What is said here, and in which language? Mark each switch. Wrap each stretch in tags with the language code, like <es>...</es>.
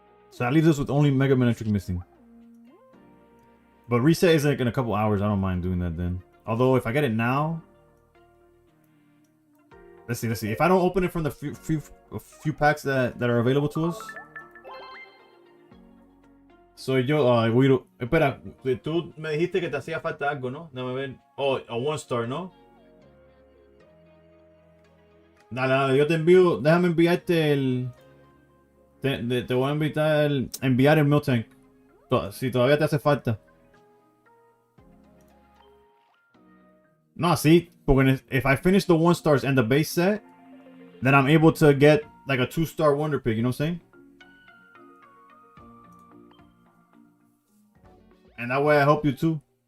<en>So that leaves us with only Mega Manectric missing. But reset is like in a couple hours. I don't mind doing that then. Although if I get it now, let's see. If I don't open it from the few packs that are available to us.</en> <es>Soy yo, Guido. Espera, tú me dijiste que te hacía falta algo, ¿no? Dame ver. Oh, a 1-star, ¿no? Dale, yo te envío. Déjame enviarte el. Te voy a enviar el Milk Tank. Si todavía te hace falta.</es> <en>No, see, if I finish the 1-stars and the base set, then I'm able to get like a 2-star Wonder Pig. You know what I'm saying? And that way I help you too.</en>